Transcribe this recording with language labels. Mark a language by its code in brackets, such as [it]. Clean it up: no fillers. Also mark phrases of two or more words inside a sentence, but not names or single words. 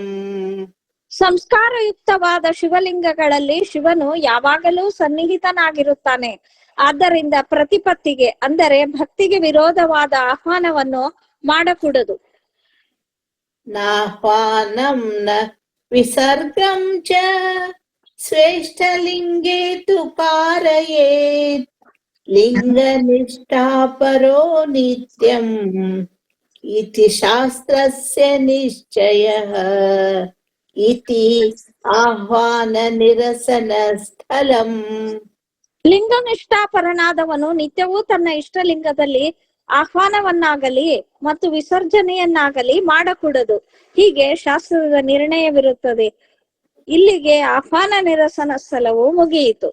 [kn] ಸಂಸ್ಕಾರಯುಕ್ತವಾದ ಶಿವಲಿಂಗಗಳಲ್ಲಿ ಶಿವನು ಯಾವಾಗಲೂ ಸನ್ನಿಹಿತನಾಗಿರುತ್ತಾನೆ. ಆದ್ದರಿಂದ ಪ್ರತಿಪತ್ತಿಗೆ ಅಂದರೆ ಭಕ್ತಿಗೆ ವಿರೋಧವಾದ ಆಹ್ವಾನವನ್ನು ಮಾಡಕೂಡದು. [sa] ನಾಹ್ವಾನಂ ನ ವಿಸರ್ಗಂ ಚ ಶ್ರೇಷ್ಠಲಿಂಗೇ ತು कारयेत् ಲಿಂಗನಿಷ್ಠಾ ಪರೋ ನಿತ್ಯಂ ಇತಿ ಶಾಸ್ತ್ರಸ್ಯ ನಿಶ್ಚಯಃ ಇತಿ ಆಹ್ವಾನ ನಿರಸನ ಸ್ಥಳಂ. [kn] ಲಿಂಗನಿಷ್ಠಾಪರನಾದವನು ನಿತ್ಯವೂ ತನ್ನ ಇಷ್ಟಲಿಂಗದಲ್ಲಿ ಆಹ್ವಾನವನ್ನಾಗಲಿ ಮತ್ತು ವಿಸರ್ಜನೆಯನ್ನಾಗಲಿ ಮಾಡಕೂಡದು. ಹೀಗೆ ಶಾಸ್ತ್ರದ ನಿರ್ಣಯವಿರುತ್ತದೆ. ಇಲ್ಲಿಗೆ ಆಹ್ವಾನ ನಿರಸನ ಸ್ಥಳವು ಮುಗಿಯಿತು.